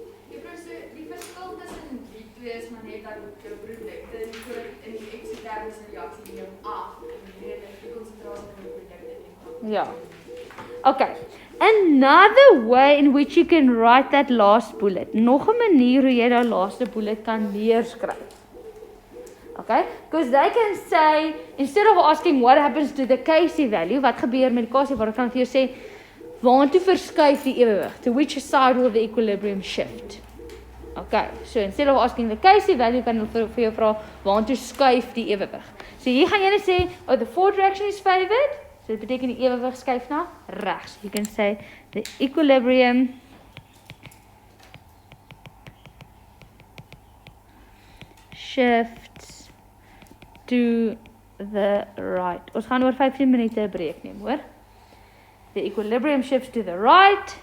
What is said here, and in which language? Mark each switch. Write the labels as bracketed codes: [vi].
[af] Die verskil tussen die twee is maar net dat jou produkte in die eksotermiese reaksie neem af en die konsentrasie van die produkte neem af. Ja. Okay. [en] Another way in which you can write that last bullet. [af] Nog 'n manier hoe jy daai laaste bullet kan neerskryf. [en] Okay? Because they can say, instead of asking what happens to the Kc value, [af] wat gebeur met die Kc waarde, kan jy sê waartoe verskuif die ewewig? [en] To which side will the equilibrium shift? Okay, so instead of asking the Kc value, [af] kan hulle vir jou vra waartoe skuif die ewewig? So hier gaan jy net sê, oh, [en] the forward reaction is favored. [af] So dit beteken die ewewig skuif na regs. [en] You can say the equilibrium shifts to the right. [af] Ons gaan oor 15 minute 'n breek neem, hoor? [en] The equilibrium shifts to the right.